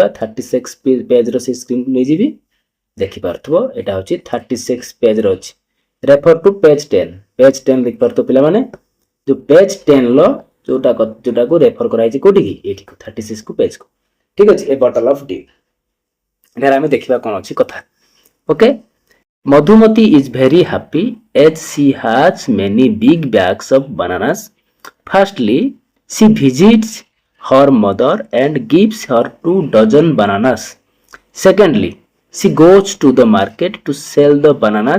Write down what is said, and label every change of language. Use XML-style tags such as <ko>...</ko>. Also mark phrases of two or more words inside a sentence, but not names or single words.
<or>36 ପେଜର ସେ ସ୍କ୍ରିନକୁ ନେଇଯିବି। ଦେଖିପାରୁଥିବ ଏଇଟା ହେଉଛି 36 ପେଜର ଅଛି।</or> <en>refer to page 10.</en> <or>ପେଜ 10 ଦେଖିପାରୁଥିବ ପିଲାମାନେ, ଯେଉଁ ପେଜ 10ର ଯୋଉଟାକୁ ରେଫର କରାଯାଇଛି କୋଉଠିକି, ଏଇଠିକୁ 36 କୁ ପେଜକୁ। ଠିକ ଅଛି,</or> <en>a bottle of dew.</en> <or>ଏଠାରେ ଆମେ ଦେଖିବା କ'ଣ ଅଛି କଥା। ଓକେ,</or> <en>Madhumati is very happy as she has many big bags of bananas. Firstly, she visits her mother and gives her 2 dozen bananas. Secondly, she goes to the market to sell the bananas.</en>